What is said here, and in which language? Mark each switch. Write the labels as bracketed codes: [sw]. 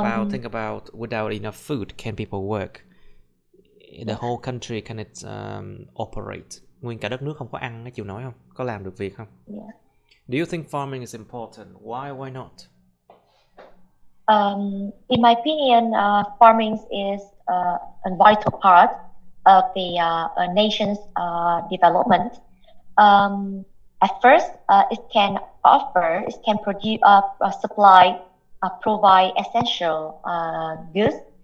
[en] Think about without enough food, can people work? The whole country can it operate? [vi] Nguyên cả đất nước không có ăn, chịu nói không? Có làm được việc không? [en] Do you think farming is important? Why not? In my opinion, farming is a vital part of the nation's development. At first, it can produce, supply, provide essential goods.